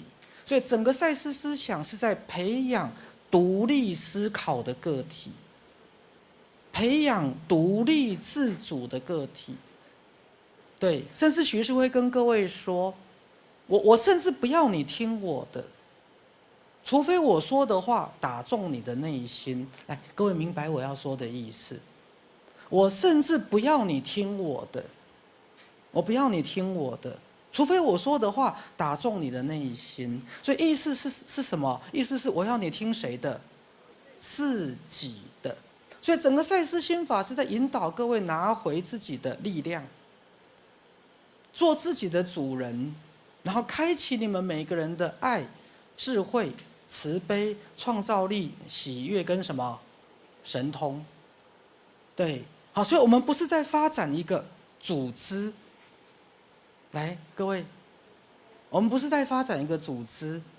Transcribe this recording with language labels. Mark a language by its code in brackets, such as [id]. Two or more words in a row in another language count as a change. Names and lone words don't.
[zh] 所以整個賽斯思想是在培養獨立思考的個體，培養獨立自主的個體。對，甚至許醫師會跟各位說，我甚至不要你聽我的，除非我說的話打中你的內心。來，各位明白我要說的意思。我甚至不要你聽我的，除非我說的話打中你的內心。所以意思是什麼？意思是我要你聽誰的？自己的。所以整個賽斯心法是在引導各位拿回自己的力量，做自己的主人，然後開啟你們每個人的愛、智慧、慈悲、創造力、喜悅跟什麼？神通。對，好，所以我們不是在發展一個組織。來，各位，我們不是在發展一個組織。